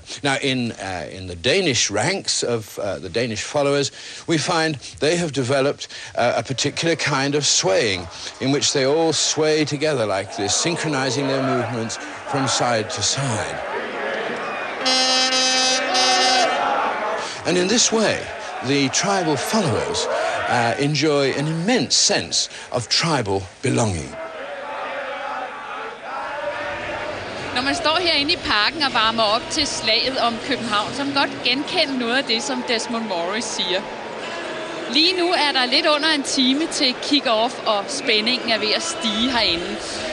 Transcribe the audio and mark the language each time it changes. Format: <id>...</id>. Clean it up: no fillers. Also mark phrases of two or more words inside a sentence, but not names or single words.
<en>Now, in the Danish ranks of the Danish followers, we find they have developed a particular kind of swaying in which they all sway together like this, synchronizing their movements from side to side. And in this way, the tribal followers enjoy an immense sense of tribal belonging.</en> <da>Når man står herinde i parken og varmer op til slaget om København, så kan man godt genkende noget af det, som Desmond Morris siger. Lige nu er der lidt under en time til kick-off, og spændingen er ved at stige herinde.</da>